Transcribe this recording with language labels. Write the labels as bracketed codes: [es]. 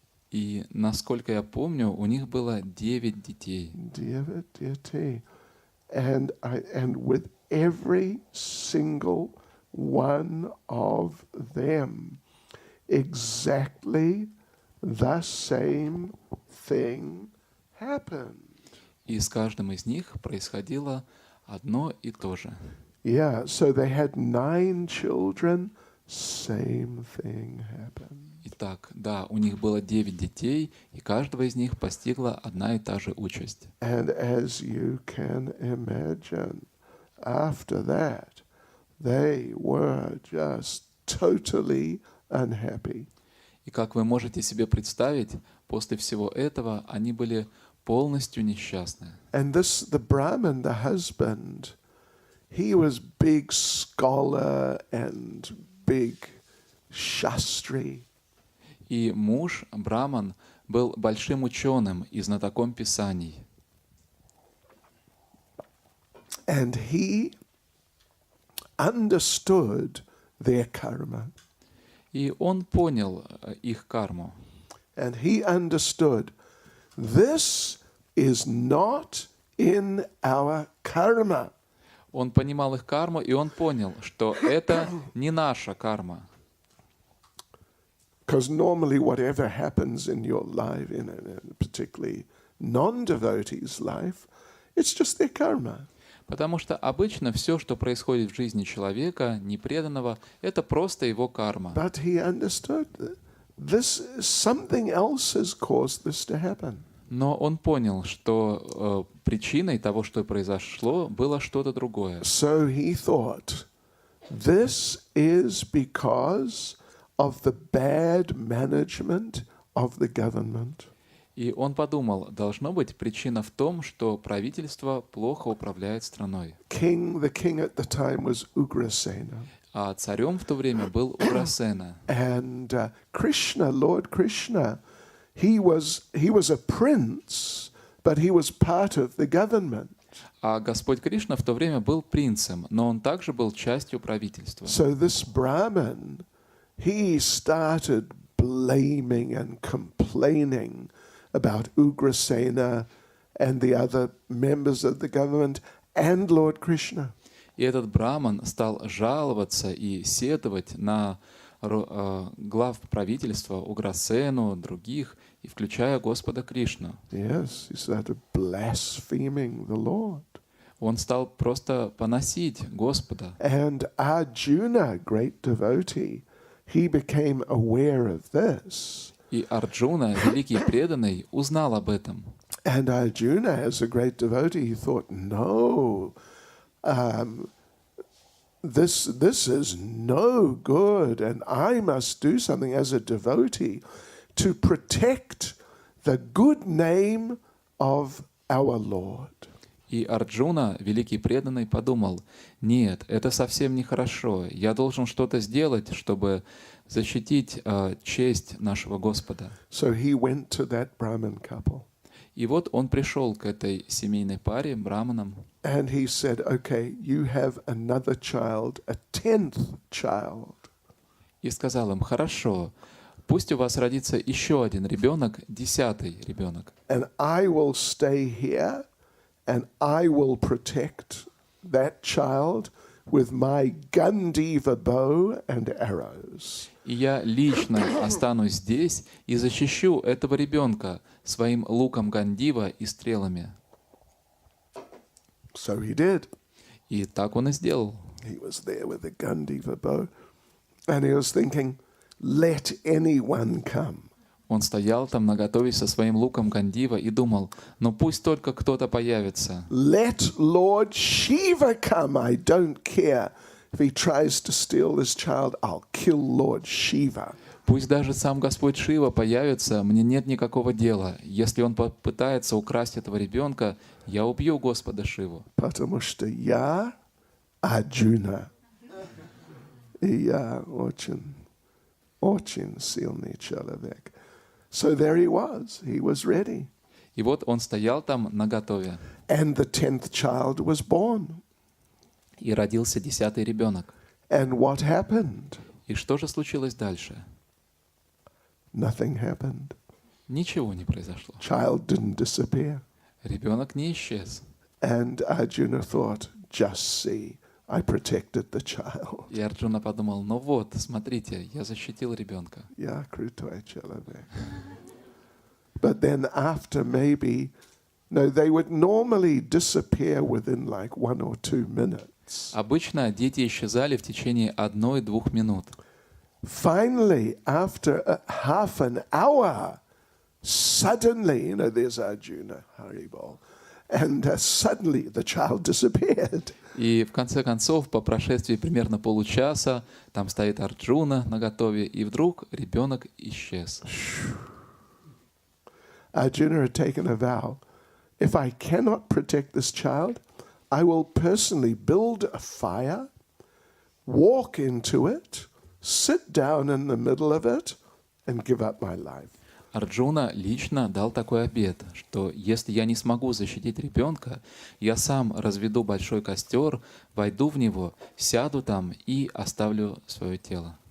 [ru] И, насколько я помню, у них было 9 детей. 9 детей. [en] And with every single one of them, exactly the same thing happened. [ru] И с каждым из них происходило одно и то же. [en] Yeah, so they had 9 children, same thing happened. [ru] Итак, да, у них было 9 детей, и каждого из них постигла одна и та же участь. [en] And as you can imagine, after that, they were just totally unhappy. [ru] И как вы можете себе представить, после всего этого они были полностью несчастны. [en] And the Brahmin, the husband, he was big scholar and big shastri. [ru] И муж, Браман, был большим ученым и знатоком писаний. [en] And he understood their karma. [ru] И он понял их карму. [en] And he understood, this is not in our karma. [ru] Он понимал их карму, и он понял, что это не наша карма. [en] Because normally whatever happens in your life, particularly non-devotee's life, it's just their karma. [ru] Потому что обычно все, что происходит в жизни человека, непреданного, это просто его карма. [en] But he understood that something else has caused this to happen. [ru] Но он понял, что причиной того, что произошло, было что-то другое. [en] So he thought, this is because of the bad management of the government. [ru] И он подумал, должно быть причина в том, что правительство плохо управляет страной. [en] The king at the time was Ugrasena. [ru] А царем в то время был Уграсена. [en] And Krishna, Lord Krishna, he was a prince, but he was part of the government. [ru] А Господь Кришна в то время был принцем, но он также был частью правительства. [en] So this Brahman, he started blaming and complaining about Ugrasena and the other members of the government and Lord Krishna. [ru] И этот браман стал жаловаться и сетовать на глав правительства Уграсену, других, и включая Господа Кришну. [en] Yes, he started blaspheming the Lord. [ru] Он стал просто поносить Господа. [en] And Arjuna, great devotee, he became aware of this. [ru] И Арджуна, великий преданный, узнал об этом. [en] And Arjuna, as a great devotee, he thought, no, this is no good, and I must do something as a devotee to protect the good name of our Lord. [ru] И Арджуна, великий преданный, подумал, нет, это совсем нехорошо. Я должен что-то сделать, чтобы защитить честь нашего Господа. [en] So he went to that Brahmin couple. [ru] И вот он пришел к этой семейной паре, браманам. [en] And he said, okay, you have another child, a 10th child. [ru] И сказал им, хорошо, пусть у вас родится еще один ребенок, 10-й ребенок. [en] And I will stay here, and I will protect that child with my Gandiva bow and arrows. [ru] И я лично останусь здесь и защищу этого ребенка своим луком Гандива и стрелами. [en] So he did. [ru] И так он и сделал. [en] He was there with the Gandiva bow, and he was thinking, let anyone come. [ru] Он стоял там наготове со своим луком Гандива и думал, ну пусть только кто-то появится. [en] Let Lord Shiva come. I don't care if he tries to steal this child. I'll kill Lord Shiva. [ru] Пусть даже сам Господь Шива появится, мне нет никакого дела. Если он попытается украсть этого ребенка, я убью Господа Шиву. Потому что я Арджуна. И я очень сильный человек. [en] So there he was ready. [ru] И вот он стоял там наготове. [en] And the 10th child was born. [ru] И родился 10-й ребенок. [en] And what happened? [ru] И что же случилось дальше? [en] Nothing happened. [ru] Ничего не произошло. [en] Child didn't disappear. [ru] Ребенок не исчез. [en] And Arjuna thought, just see, I protected the child. [ru] И Арджуна подумал, ну вот, смотрите, я защитил ребенка. Yeah, крутой человек. [en] But then after maybe, no, they would normally disappear within like 1 or 2 minutes. [ru] Обычно дети исчезали в течение 1-2 минут. [en] Finally, after half an hour, suddenly, there's Arjuna, Haribol, and suddenly the child disappeared. [ru] И в конце концов, по прошествии примерно получаса, там стоит Арджуна наготове, и вдруг ребенок исчез. [en] Arjuna had taken a vow. If I cannot protect this child, I will personally build a fire, walk into it, sit down in the middle of it, and give up my life. [ru] Арджуна лично дал такой обет, что если я не смогу защитить ребенка, я сам разведу большой костер, войду в него, сяду там и оставлю свое тело.